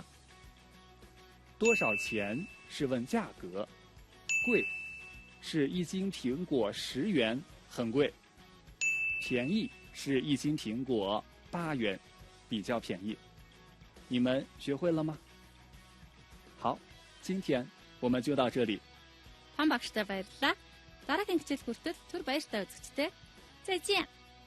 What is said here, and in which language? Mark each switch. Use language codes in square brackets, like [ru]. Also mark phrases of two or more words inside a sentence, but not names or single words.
[zh] 多少钱是问价格，贵是1斤苹果10元，很贵。便宜是1斤苹果8元，比较便宜。你们学会了吗？好，今天我们就到这里。 [mn] Том багштай баярлалаа. Дараагийн хичээл хүртэл түр баяртай үзэгчтэй. [zh] 再见。